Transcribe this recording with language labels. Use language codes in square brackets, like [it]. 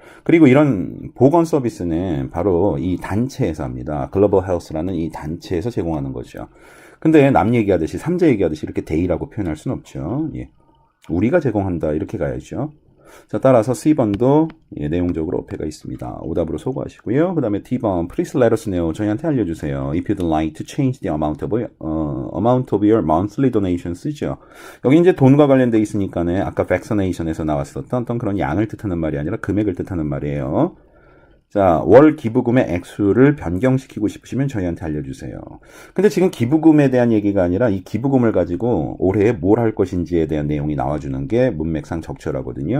[ko] 그리고 이런 보건 서비스는 바로 이 단체에서 합니다. 글로벌 헬스라는 이 단체에서 제공하는 거죠. 근데 남 얘기하듯이 삼자 얘기하듯이 이렇게 they라고 표현할 수는 없죠. 우리가 제공한다 이렇게 가야죠. 자, 따라서 C번도 내용적으로 어폐가 있습니다. 오답으로 소거하시고요. 그 다음에 [en] D번, please let us know. [ko] 저희한테 알려주세요. [en] If you'd like to change the amount of your monthly donation 쓰죠. [ko] 여기 이제 돈과 관련돼 있으니까는 아까 vaccination에서 나왔었던 어떤 그런 양을 뜻하는 말이 아니라 금액을 뜻하는 말이에요. 자, 월 기부금의 액수를 변경시키고 싶으시면 저희한테 알려주세요. 근데 지금 기부금에 대한 얘기가 아니라 이 기부금을 가지고 올해 뭘 할 것인지에 대한 내용이 나와주는 게 문맥상 적절하거든요.